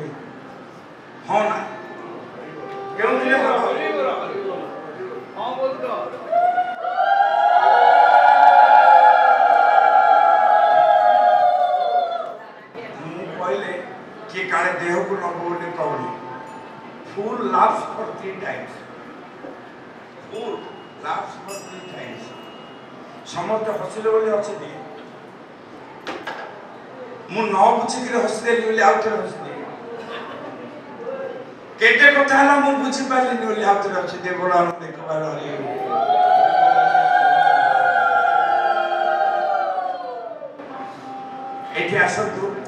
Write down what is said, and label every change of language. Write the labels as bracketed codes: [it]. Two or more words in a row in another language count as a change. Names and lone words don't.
[or] ହଁ ନା? କେଉଁଥିରେ? ମୁଁ କହିଲେ କିଏ କାଳେ ଦେହକୁ ନବ ବୋଲି କହୁନି। [en] Fool laughs for 3 times. Fool laughs for 3 times. [or] ସମସ୍ତେ ହସିଲେ ବୋଲି ହସିଲି। ମୁଁ ନ ବୁଝିକିରି ହସିଦେଲି ବୋଲି ଆଉ ଥରେ ହସିଦେଲି। କେତେ କଥା ହେଲା ମୁଁ ବୁଝିପାରିଲିନି ବୋଲି ଆଉ ଥରେ ହସିଦେଲି। ବଡ଼ ଆନନ୍ଦ ଦେଖିବାର। ଏଠି ଆସନ୍ତୁ।